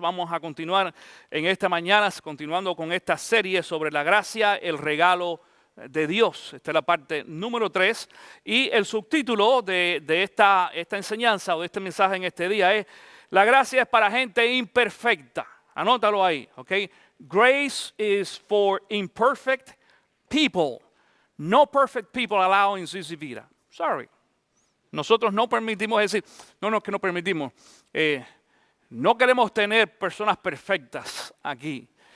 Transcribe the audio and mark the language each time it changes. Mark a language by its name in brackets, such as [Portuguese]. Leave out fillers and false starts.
[Spanish] Vamos a continuar en esta mañana, continuando con esta serie sobre la gracia, el regalo de Dios. Esta es la parte número 3. Y el subtítulo de esta enseñanza o de este mensaje en este día es: la gracia es para gente imperfecta. Anótalo ahí, ¿ok? [English] Grace is for imperfect people. No perfect people allowed in CC Vida. Sorry. [Spanish] Nosotros no permitimos decir, que no permitimos. No queremos tener personas perfectas aquí.